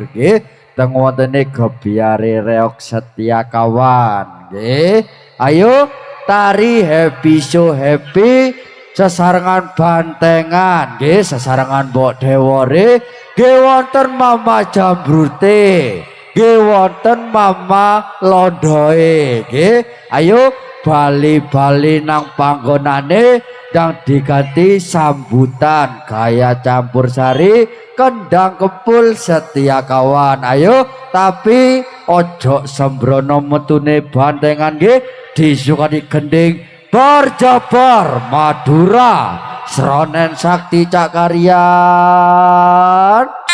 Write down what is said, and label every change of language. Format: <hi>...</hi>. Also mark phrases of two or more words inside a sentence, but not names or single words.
<jv>nggih teng wontene Gebyare Reog Setiakawan nggih ayo tari</jv> <en>happy so happy</en> <jv>sesarengan bantengan nggih sesarengan Mbok Dewore nggih wonten Mama Jambrute nggih wonten Mama Londoe nggih ayo bali-bali nang panggonane yang diganti sambutan gaya campursari kendang kepul Setiakawan ayo tapi ojo sembrono metune bantengan nggih disukani gending Berjabar Madura Sronen Sakti Cak Karyan</jv>